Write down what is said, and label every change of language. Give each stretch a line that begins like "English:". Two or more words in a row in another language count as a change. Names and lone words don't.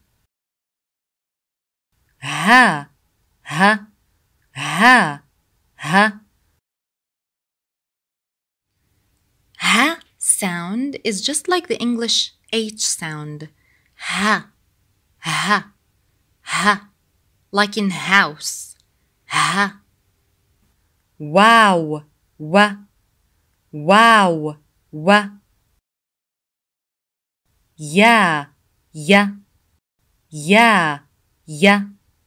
English: Ha, ha, ha, ha. Ha sound is just like the English H sound. Ha, ha, ha. Like in house. Ha. Wow, wa, wow, wa. Ya, ya, ya, ya.